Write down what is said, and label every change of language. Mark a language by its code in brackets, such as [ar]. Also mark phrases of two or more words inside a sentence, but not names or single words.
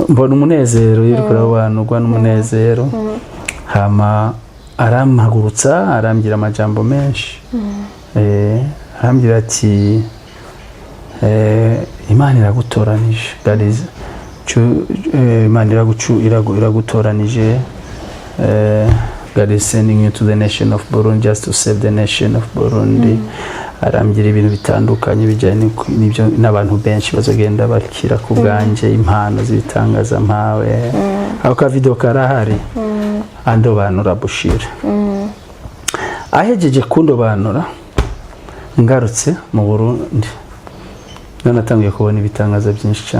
[rn] mbona umunezero yiri kurabanurwa n'umunezero hama arampagurutsa arambwira amajambo menshi arambwira ati Imana iragutoranije gariza Imana iragutoranije [en] God is sending you to the nation of Burundi just to save the nation of Burundi [rn] arambwira ibintu bitandukanye bijyanye n'ibyo n'abantu benshi bazagenda bakira ku bwanje impano z'ibitangaza mpawe aho ka video karahari andobanura Bushira ahejeje kundobanura ngarutse mu Burundi natangiye kubona ibitangaza byinshi cyane